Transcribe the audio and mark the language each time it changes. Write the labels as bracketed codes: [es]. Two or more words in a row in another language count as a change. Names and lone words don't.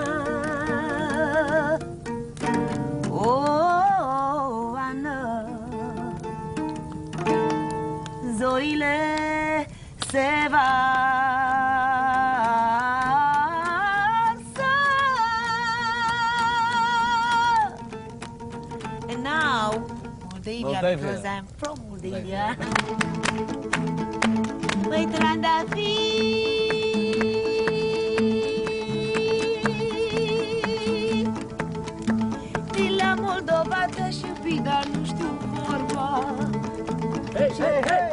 [ro] Oh, Ana, zorile se varsă. [en] And now, Moldavia, because I'm from Moldavia. [ro] Păi trandafiri, din la Moldova te-aș iubi, dar nu știu vorba. Hei, hei, hei!